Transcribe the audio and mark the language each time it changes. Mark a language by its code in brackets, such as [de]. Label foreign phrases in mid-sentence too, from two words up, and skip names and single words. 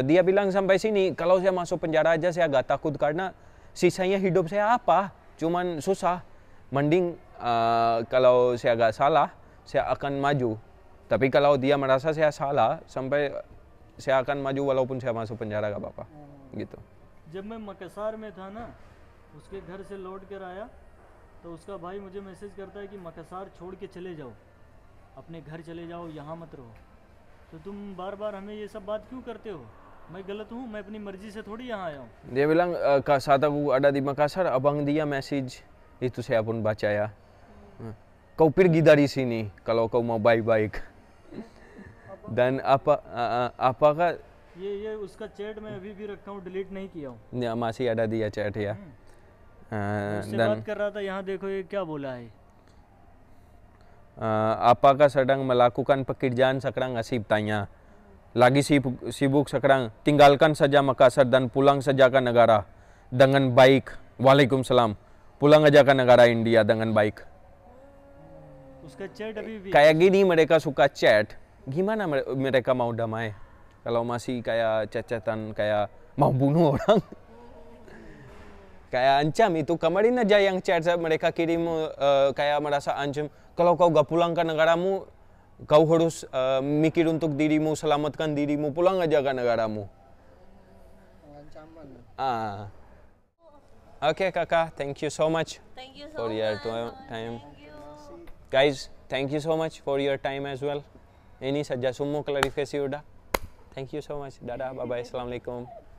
[id] Dia bilang sampai sini, kalau saya masuk penjara aja saya gak takut karena sisanya hidup saya apa, cuman susah. Mending kalau saya gak salah, saya akan maju. Tapi kalau dia merasa saya salah, sampai saya akan maju walaupun saya masuk penjara gak apa-apa, gitu. [hi] जब मैं मकसार में था ना, उसके घर से लौट कर आया तो उसका भाई मुझे मैसेज करता है कि मकसार छोड़ के चले जाओ, अपने घर चले जाओ, यहाँ मत रहो. तो तुम बार बार हमें ये सब बात क्यों करते हो? मैं गलत हूँ? मैं अपनी मर्जी से थोड़ी यहाँ आया हूँ. [id] Dia bilang saat aku ada di Makassar, abang dia message, itu saya pun baca ya. Kau pergi dari sini kalau kau mau baik-baik. Dan apakah [hi] ये उसका चैट मैं अभी भी रखा हूँ, डिलीट नहीं किया हूँ. [id] ya, masih ada dia chat ya. [hi] उससे [id] Dan [hi] बात कर रहा था, यहाँ देखो ये क्या बोला है. [id] apakah sedang melakukan pekerjaan sekarang? Asib tanya. Lagi sibuk sekarang, tinggalkan saja Makassar dan pulang saja ke negara dengan baik. Waalaikumsalam. Pulang aja ke negara India dengan baik. [hi] उसका चैट अभी भी [id] Kayak gini mereka suka chat, gimana mereka mau damai? Kalau masih kayak chat-chatan kayak mau bunuh orang. Kayak ancam itu. Kemarin aja yang chat mereka kirim kayak merasa ancam. Kalau kau gak pulang ke negaramu, kau harus mikir untuk dirimu, selamatkan dirimu, pulang aja ke negaramu. Pengancaman. Okay kakak, [en] thank you so much Thank you so for your much. time. Thank you. Guys, thank you so much for your time as well. [id] Ini saja semua klarifikasi udah. [en] Thank you so much. Dadah, bye-bye. Assalamualaikum.